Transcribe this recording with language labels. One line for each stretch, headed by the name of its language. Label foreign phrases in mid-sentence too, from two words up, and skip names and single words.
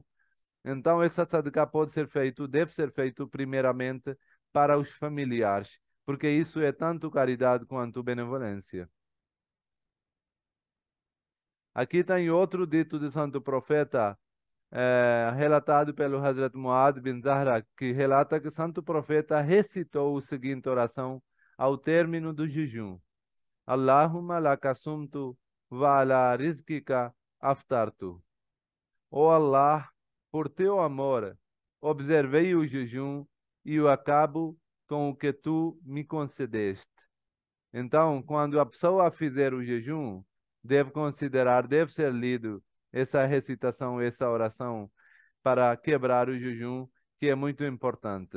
Portuguese: Então, essa sadaqah pode ser feito, deve ser feito primeiramente para os familiares, porque isso é tanto caridade quanto benevolência. Aqui tem outro dito de Santo Profeta, relatado pelo Hazrat Muad bin Zahra, que relata que Santo Profeta recitou o seguinte oração ao término do jejum:
Arabic: اللهم لك صمت وعلى رزقك أفطرت.
Portuguese: Ó Allah, por teu amor, observei o jejum e o acabo com o que tu me concedeste. Então, quando a pessoa fizer o jejum, deve considerar, deve ser lido essa recitação, essa oração para quebrar o jejum, que é muito importante.